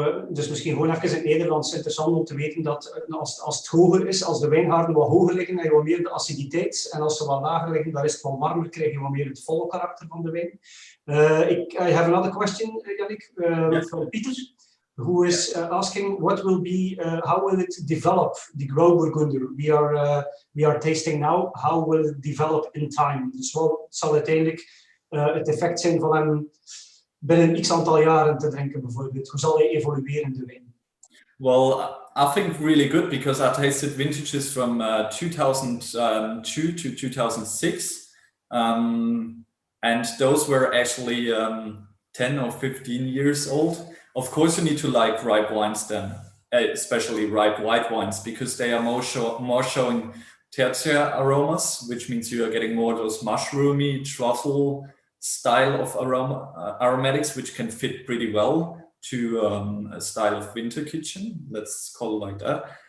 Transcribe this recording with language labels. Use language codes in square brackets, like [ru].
[nl] Dus misschien gewoon even in het Nederlands interessant om te weten dat als het hoger is, als de wijngaarden wat hoger liggen, dan heb je wat meer de aciditeit. En als ze wat lager liggen, dan is het wat warmer, krijg je wat meer het volle karakter van de wijn. [en] I have another question, Yannik, from Peter, who is asking what will be, how will it develop, the Grauburgunder we are tasting now, how will it develop in time? [nl] Dus wat zal uiteindelijk het effect zijn van hem binnen x aantal jaren te drinken bijvoorbeeld? Hoe zal hij evolueren, de wijn? [en] Well, I think really good because I tasted vintages from 2002 to 2006. And those were actually 10 or 15 years old. Of course, you need to like ripe wines then, especially ripe white wines, because they are more showing tertiary aromas, which means you are getting more of those mushroomy, truffle style of aromatics, which can fit pretty well to a style of winter kitchen, let's call it like that.